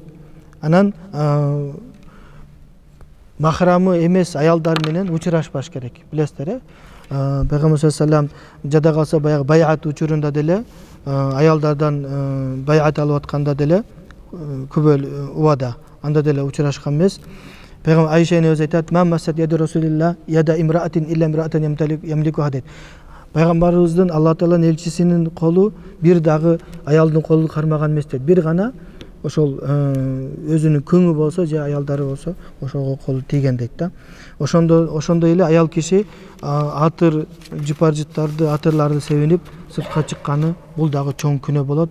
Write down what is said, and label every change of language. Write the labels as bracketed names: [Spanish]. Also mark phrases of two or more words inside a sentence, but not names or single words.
[Kyrgyz] Анан махрамы эмес аялдар менен учурашпаш керек, билесиздер. Пайгамбар саллаллаху жада калса баягы байат учурунда деле аялдардан байат алып атканда деле күбөл убада анда деле учурашкан эмес. Пайгамбар Айша эне өзү айтат: [Arabic] "ما مست يد رسول الله يد امرأة إلا امرأة يملك" дейт. [Kyrgyz] Пайгамбарыбыздын Алла Тааланын элчисинин колу бир дагы аялдын колун кармаган эмес дейт. Бир гана ошол өзүнүн күңү болсо же аялдары болсо ошого колу тийген дейт да. Ошондой эле аял киши атыр жыпаржыттарды, атырларды себинип сыртка чыкканы бул дагы чоң күнөө болот.